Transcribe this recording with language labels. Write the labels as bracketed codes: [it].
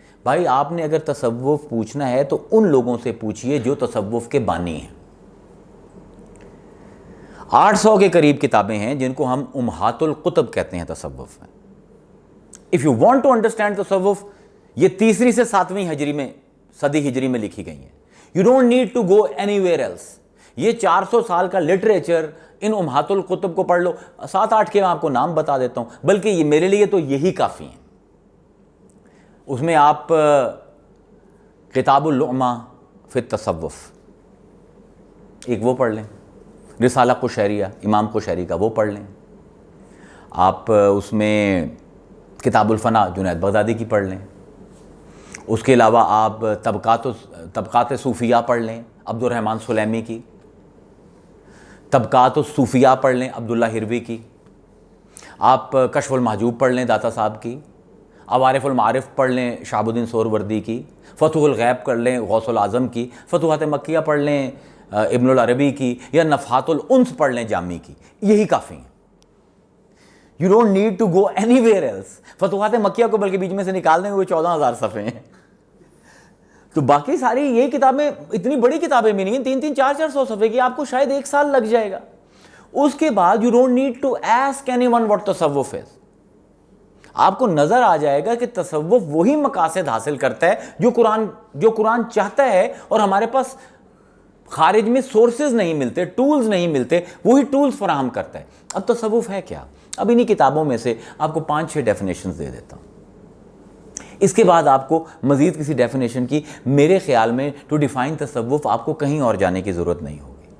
[ur] بھائی آپ نے اگر تصوف پوچھنا ہے تو ان لوگوں سے پوچھئے جو تصوف کے بانی ہیں. 800 کے قریب کتابیں ہیں جن کو ہم امہات القتب کہتے ہیں تصوف میں. [en] If you want to understand تصوف, [ur] یہ 3 سے 7ویں صدی ہجری میں لکھی گئی ہیں. [en] You don't need to go anywhere else. [ur] یہ 400 سال کا لٹریچر, ان امہات القتب کو پڑھ لو. 7-8 کے میں آپ کو نام بتا دیتا ہوں, بلکہ یہ میرے لیے تو یہی کافی ہیں. اس میں آپ کتاب اللؤمہ فی التصوف ایک وہ پڑھ لیں, رسالہ قشیریہ امام قشیری کا وہ پڑھ لیں. آپ اس میں کتاب الفنا جنید بغدادی کی پڑھ لیں. اس کے علاوہ آپ طبقات صوفیہ پڑھ لیں عبد الرحمن سلیمی کی. طبقات الصوفیہ پڑھ لیں عبداللہ ہروی کی. آپ کشف المحجوب پڑھ لیں داتا صاحب کی. عوارف المعارف پڑھ لیں شہاب الدین سہروردی کی. فتح الغیب پڑھ لیں غوث العظم کی. فتوحات مکیہ پڑھ لیں ابن العربی کی, یا نفحات الانس پڑھ لیں جامی کی. یہی کافی ہیں. [en] You don't need to go anywhere else. [ur] فتوحات مکیہ کو بلکہ بیچ میں سے نکال دیں, وہ 14,000 صفحے ہیں. تو باقی ساری یہ کتابیں اتنی بڑی کتابیں بھی نہیں ہیں, 300 400 صفحے کی, آپ کو شاید 1 سال لگ جائے گا. اس کے بعد [en] you don't need to ask anyone what تصوف is. [ur] آپ کو نظر آ جائے گا کہ تصوف وہی مقاصد حاصل کرتا ہے جو قرآن چاہتا ہے, اور ہمارے پاس خارج میں سورسز نہیں ملتے, ٹولز نہیں ملتے, وہی ٹولز فراہم کرتا ہے. اب تصوف ہے کیا؟ اب انہی کتابوں میں سے آپ کو 5-6 ڈیفینیشنز دے دیتا ہوں. اس کے بعد آپ کو مزید کسی ڈیفینیشن کی میرے خیال میں [en] to define تصوف [ur] آپ کو کہیں اور جانے کی ضرورت نہیں ہوگی.